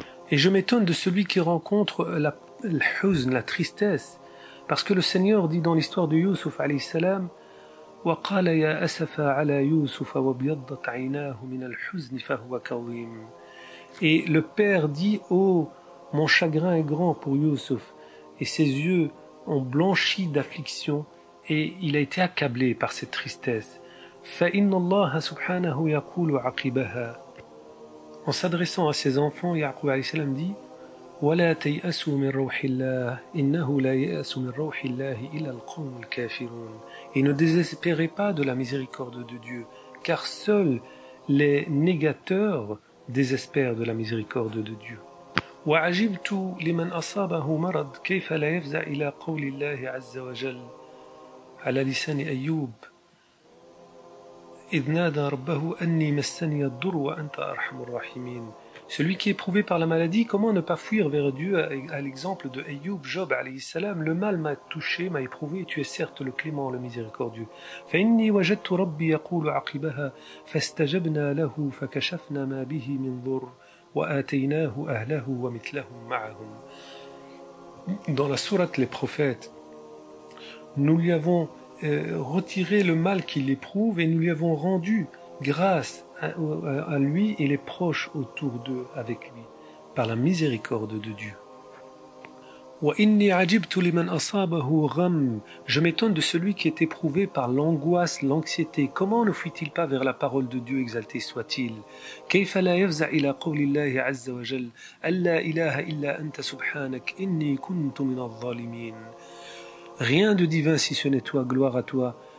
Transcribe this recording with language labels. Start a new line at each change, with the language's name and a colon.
French: Et je m'étonne de celui qui rencontre la tristesse, parce que le Seigneur dit dans l'histoire de Youssouf alayhi salam
Arabic: وقال يا أسفا على يوسف وابيضت عيناه من الحزن فهو كظيم.
French: Et le père dit oh, mon chagrin est grand pour Youssouf, et ses yeux ont blanchi d'affliction, et il a été accablé par cette tristesse.
Arabic: فَإِنَّ اللَّهَ سُبْحَانَهُ يَقُولُ عَقِبَهَا.
French: En s'adressant à ses enfants, Ya'qub alayhi salam dit
Arabic: وَلَا تَيْأَسُوا مِنْ رَوْحِ اللَّهِ إِنَّهُ لَا يَأْسُ مِنْ رَوْحِ اللَّهِ إِلَّا الْقَوْمُ الْكَافِرُونَ.
French: Et ne désespérez pas de la miséricorde de Dieu, car seuls les négateurs désespèrent de la miséricorde de Dieu.
Arabic: وعجبت لمن أصابه مرض كيف لا يفزع إلى قول الله عز وجل على لسان أيوب إذ نادى ربه أني مسني الضر وأنت أرحم الراحمين.
French: Celui qui est éprouvé par la maladie, comment ne pas fuir vers Dieu à l'exemple de Ayyub, Job alayhi salam, le mal m'a touché, m'a éprouvé, et tu es certes le clément, le miséricordieux.
Arabic: فإني وجدت ربي يقول عقبها فاستجبنا له فكشفنا ما به من ضر وآتيناه أهله ومثلهم معهم.
French: Dans la sourate Les Prophètes, nous lui avons retiré le mal qu'il éprouve et nous lui avons rendu grâce à lui et les proches autour d'eux avec lui, par la miséricorde de Dieu.
Arabic: وإني عجبت لمن أصابه غم.
French: Je m'étonne de celui qui est éprouvé par l'angoisse, l'anxiété. Comment ne fuit-il pas vers la parole de Dieu, exalté soit-il?
Arabic: كيف لا يفزع إلى قول الله عز وجل ألا إله إلا أنت سبحانك إني كنت من الظالمين.
French: Rien de divin si ce n'est toi, gloire à toi.